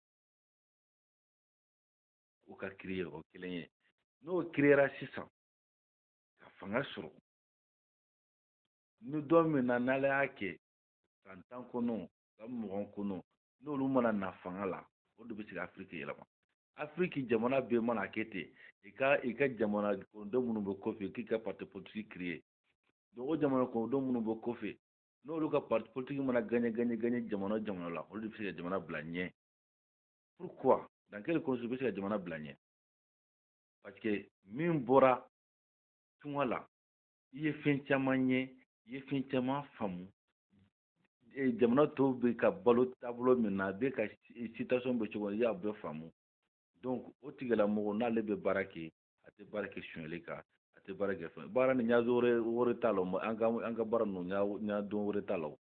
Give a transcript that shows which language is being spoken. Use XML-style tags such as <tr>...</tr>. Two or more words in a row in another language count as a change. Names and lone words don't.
<bm>o ka créer o kelen ye n'o créera sisan ka fanga sɔrɔ ni dɔ min na n'ala y'a kɛ san 10 kɔnɔ san 20 kɔnɔ n'olu mana na fanga la o de bɛ se ka Afiriki yɛlɛma Afiriki jamana bɛɛ mana kɛ ten i ka jamana kɔnɔdenw minnu bɛ kɔfɛ k'i ka</bm> <fr>parti politique</fr> <bm>créer donc o jamana kɔnɔdenw minnu bɛ kɔfɛ n'olu ka</bm> <fr>parti politique</fr> <bm>mana gagné jamana la olu de bɛ se ka jamana bila ɲɛ.</bm> <fr>Pourquoi? Dans quelle condition</fr> <bm>bɛ se ka jamana bila ɲɛ?</bm> <fr>Parce que</fr> <bm>min bɔra tunga la i ye fɛn caman ɲɛ i ye fɛn caman faamu jamana tɔw bɛ ka balo taabolo min na a bɛ ka situation bɛ cogo min i y'a bɛɛ faamu. Donc o tigilamɔgɔ n'ale bɛ baara kɛ a tɛ baara kɛ sonyɛli kan a tɛ baara kɛ fɛn baara ni ɲɛdɔn wɛrɛ t'a la an ka baara ninnu ɲɛdɔn wɛrɛ t'a la o</bm>